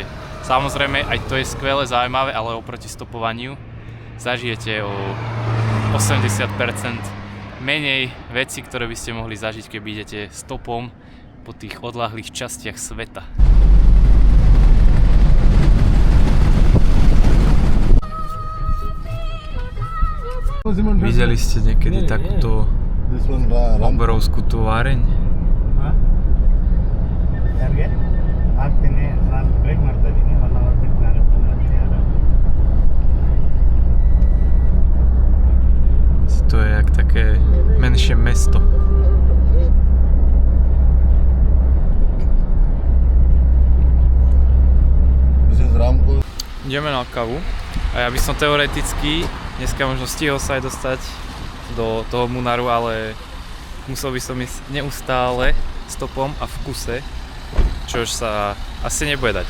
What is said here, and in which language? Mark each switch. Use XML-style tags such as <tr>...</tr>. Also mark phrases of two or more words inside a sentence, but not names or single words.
<sk>Samozrejme, aj to je skvelé, zaujímavé, ale oproti stopovaniu zažijete o 80% menej vecí, ktoré by ste mohli zažiť, keby idete stopom po tých odľahlých častiach sveta. Videli ste niekedy takúto obrovskú továreň?</sk> <kn>ಯಾರಿಗೆ ಆಗ್ತೀನಿ ನಾನು ಬ್ರೇಕ್ ಮಾಡ್ತಾ ಇದ್ದೀನಿ 1 hour ಬಿಟ್ಟು ನಾನು ಫೋನ್ ಮಾಡ್ತೀನಿ</kn> <sk>To je jak také menšie mesto. Ideme na kávu a ja by som teoreticky dneska možno stihol sa aj dostať do toho Munaru, ale musel by som ísť neustále stopom a v kuse, čož sa asi nebude dať.</sk>